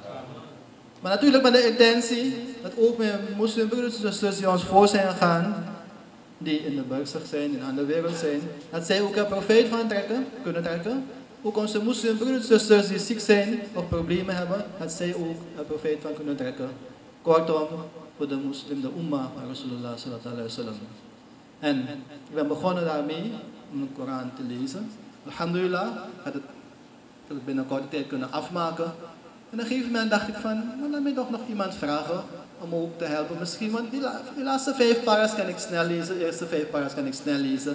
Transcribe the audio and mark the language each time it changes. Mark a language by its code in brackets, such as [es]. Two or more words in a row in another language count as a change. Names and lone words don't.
[nl] Maar natuurlijk met de intentie dat ook mijn moslimbroeders en zusters die ons voor zijn gegaan, die in de burger zijn, in de wereld zijn, dat zij ook een profijt van kunnen trekken. Ook onze moslimbroeders en zusters die ziek zijn of problemen hebben, dat zij ook een profijt van kunnen trekken. Kortom, voor de moslim, de umma van Rasulullah [ar] صلى الله عليه وسلم. [nl] En ik ben begonnen daarmee om de Koran te lezen. Alhamdulillah, had het binnen korte tijd kunnen afmaken. En op een gegeven moment dacht ik van, laat mij toch nog iemand vragen om ook te helpen misschien. Want die laatste 5 paras kan ik snel lezen, de eerste 5 paras kan ik snel lezen.